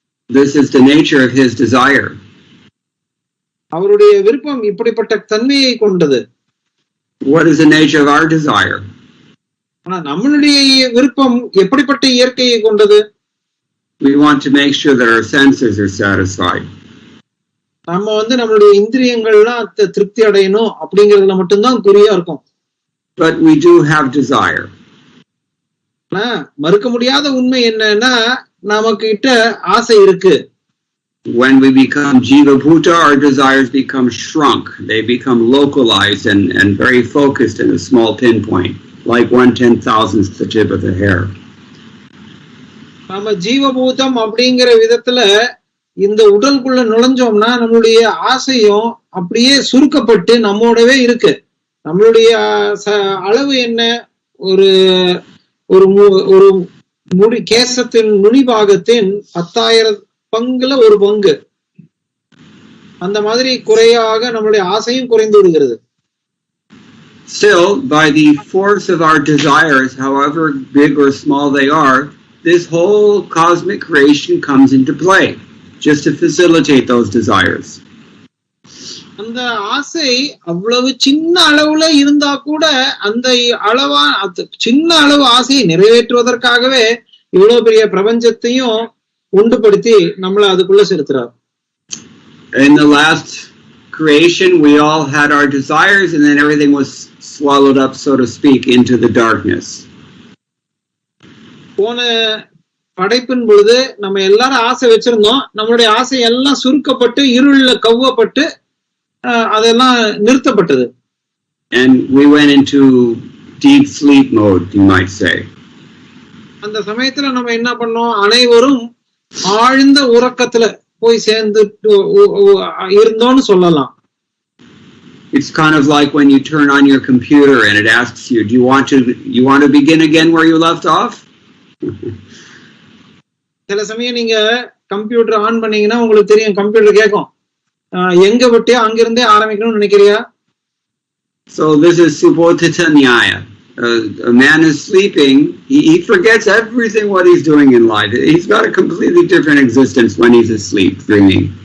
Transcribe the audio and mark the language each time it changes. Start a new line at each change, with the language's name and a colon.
English: This is the nature of his desire.
Tamil: அவருடைய விருப்பம் இப்படிப்பட்ட தன்மையை கொண்டது.
English: What is the nature of our desire?
Tamil: ஆனா நம்மளுடைய விருப்பம் எப்படிப்பட்ட இயற்கையை கொண்டது?
English: We want to make sure that our senses are satisfied.
Tamil: நம்ம நம்மளுடைய இந்திரியங்கள்லாம் திருப்தி அடையணும் அப்படிங்கறதுல மட்டும்தான் குறியா இருக்கும்.
English: But we do have desire.
Tamil: மறுக்க முடியாத உண்மை என்னன்னா, நமக்கு கிட்ட ஆசை இருக்கு.
English: When we become Jiva Bhuta, our desires become shrunk. They become localized and very focused in a small pinpoint, like 1/10,000th the tip of the hair.
Tamil: நம்ம ஜீவபூதம் அப்படிங்கிற விதத்துல இந்த உடலுக்குள்ள நுழைஞ்சோம்னா நம்மளுடைய ஆசையும் அப்படியே சுருக்கப்பட்டு நம்மோடவே இருக்கு. நம்மளுடைய அளவு என்ன, ஒரு ஒரு முடி கேசத்தின் நுனிபாகத்தின் 10,000 பங்குல ஒரு பங்கு, அந்த மாதிரி குறையாக நம்மளுடைய ஆசையும் குறைந்து விடுகிறது.
English: Still, by the force of our desires, however big or small they are, this whole cosmic creation comes into play, just to facilitate those desires.
Tamil: அந்த ஆசை அவ்வளவு சின்ன அளவுல இருந்தா கூட அந்த சின்ன அளவு ஆசையை நிறைவேற்றுவதற்காகவே இவ்வளவு பெரிய பிரபஞ்சத்தையும் உண்டுபடுத்தி நம்மள அதுக்குள்ள செலுத்துறார்.
English: In the last creation, we all had our desires, and then everything was swallowed up, so to speak, into the darkness.
Tamil: போன படைப்பின் பொழுது நம்ம எல்லாரும் ஆசை வச்சிருந்தோம். நம்மளுடைய ஆசை எல்லாம் சுருக்கப்பட்டு இருள்ல கவ்வப்பட்டு அதெல்லாம் நிறுத்தப்பட்டது.
English: And we went into deep sleep mode, you might say.
Tamil: அந்த சமயத்துல நம்ம என்ன பண்ணோம், அனைவரும் ஆழ்ந்த உறக்கத்துல போய் சேர்ந்து இருந்தோம்னு சொல்லலாம்.
English: It's kind of like when you turn on your computer and it asks you, do you want to begin again where you left off?
Tamil: சில சமயம் நீங்க கம்ப்யூட்டர் ஆன் பண்ணீங்கன்னா உங்களுக்கு தெரியும், கம்ப்யூட்டர் கேட்கும், எங்க விட்டியா அங்கிருந்தே ஆரம்பிக்கணும்னு நினைக்கிறியா?
English: So this is Subodhita Nyaya. A man is sleeping, he forgets everything what he's doing in life. He's got a completely different existence when he's asleep, dreaming.